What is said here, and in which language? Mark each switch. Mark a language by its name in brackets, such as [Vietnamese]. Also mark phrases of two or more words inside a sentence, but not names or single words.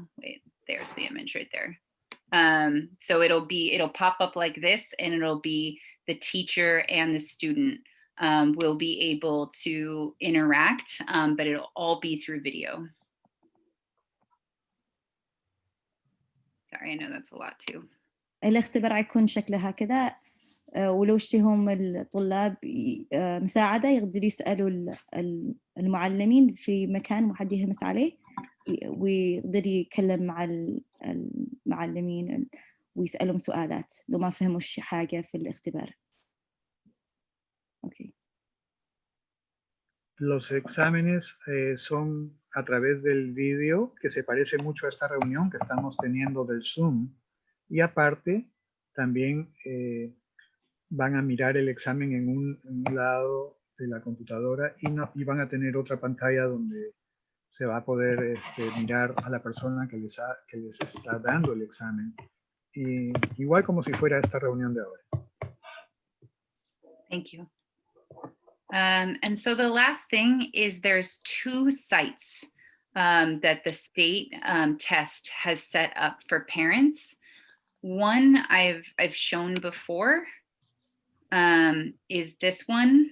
[English] Wait, there's the image right there. So it'll pop up like this, and it'll be the teacher and the student will be able to interact, but it'll all be through video. Sorry, I know that's a lot too. [Arabic] الاختبار يكون شكله هكذا ولو اشتهم الطلاب مساعدة يقدروا يسألوا المعلمين في مكان واحد يهمس عليه ويقدر يتكلم مع المعلمين ويسألهم سؤالات لو ما فهموا حاجة في الاختبار. [English] Okay. [Spanish] Los exámenes son a través del vídeo, que se parece mucho a esta reunión que estamos teniendo del Zoom. Y aparte, también van a mirar el examen en un lado de la computadora y van a tener otra pantalla donde se va a poder mirar a la persona que les está dando el examen. Y igual como si fuera esta reunión de ahora. [English] Thank you. And so the last thing is there's 2 sites that the state test has set up for parents. One I've shown before is this one.